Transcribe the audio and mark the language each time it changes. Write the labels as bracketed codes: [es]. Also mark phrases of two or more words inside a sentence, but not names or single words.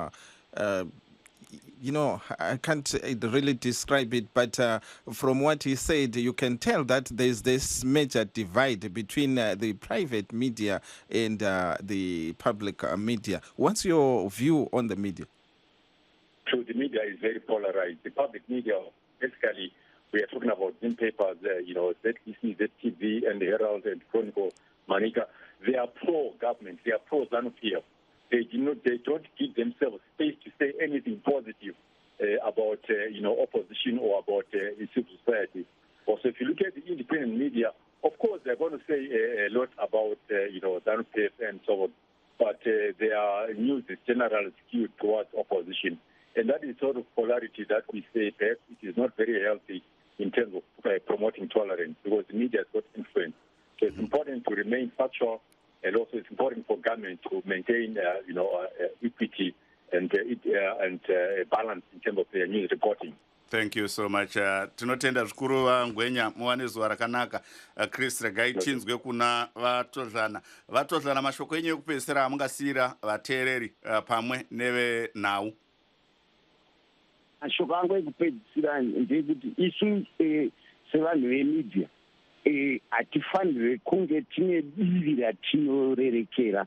[en] I can't really describe it, but from what he said, you can tell that there's this major divide between the private media and the public media. What's your view on the media? True, the media is very polarized. The public media, basically, we are talking about in papers, ZBC, ZTV, and the Herald and Chronicle, Manika. They are pro-government. They are pro-ZANU-PF. They don't give themselves space to say anything positive about opposition or about civil society. Also, if you look at the independent media, of course they're going to say a lot about ZANU-PF and so on, but their news is generally skewed towards opposition, and that is sort of polarity that we say perhaps it is not very healthy in terms of promoting tolerance, because the media has got influence. So it's important to remain factual. And also, it's important for government to maintain, equity and balance in terms of their news reporting. Thank you so much. [sn] Tinotenda zvikuru vaNgwenya, muwane zuva rakanaka. Chris, regai tinzwe kuna vatodlana mashoko enyu ekupedzisira amungasiyira vateereri pamwe nevenhau. Mashoko angu ekupedzisira ndekuti isu sevanhu vemedia hatifanire kunge tine divi ratinorerekera.